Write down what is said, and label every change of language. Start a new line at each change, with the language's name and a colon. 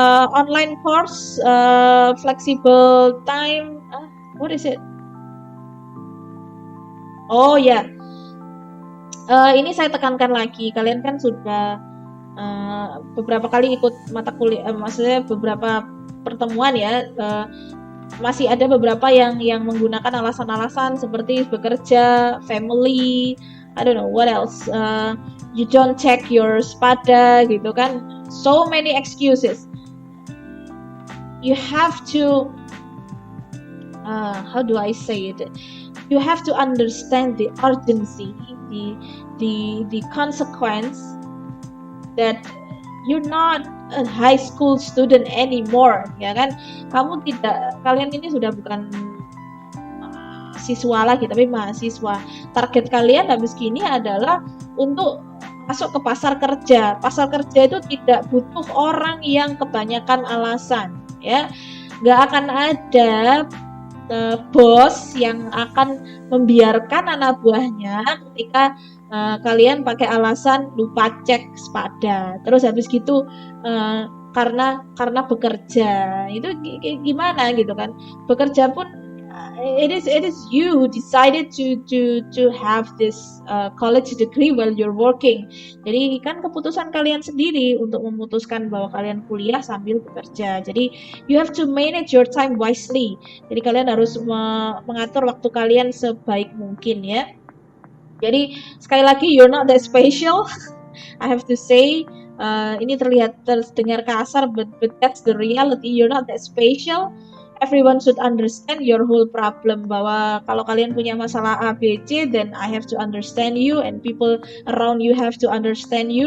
English: Online course, flexible time, what is it?
Indonesian: Oh ya, ini saya tekankan lagi, kalian kan sudah beberapa kali ikut mata kuliah, maksudnya beberapa pertemuan ya. Masih ada beberapa yang menggunakan alasan-alasan seperti bekerja,
English: family, I don't know what else, you don't check your Spada
Indonesian: gitu kan,
English: so many excuses. You have to how do I say it, you have to understand the urgency, the consequence that you're not a high school student anymore,
Indonesian: ya kan? Kalian ini sudah bukan siswa lagi, tapi mahasiswa. Target kalian habis gini adalah untuk masuk ke pasar kerja. Pasar kerja itu tidak butuh orang yang kebanyakan alasan, ya. Nggak akan ada bos yang akan membiarkan anak buahnya ketika kalian pakai alasan lupa cek spada, terus habis gitu karena bekerja itu gimana gitu kan, bekerja pun
English: it is you who decided to have this college degree while you're working.
Indonesian: Jadi kan keputusan kalian sendiri untuk memutuskan bahwa kalian kuliah sambil bekerja. Jadi
English: you have to manage your time wisely.
Indonesian: Jadi kalian harus mengatur waktu kalian sebaik mungkin ya. Jadi sekali lagi,
English: you're not that special. I have to say,
Indonesian: ini terdengar kasar,
English: but that's the reality. You're not that special. Everyone should understand your whole problem.
Indonesian: Bahwa kalau kalian punya masalah
English: A, B, C, then I have to understand you, and people around you have to understand you.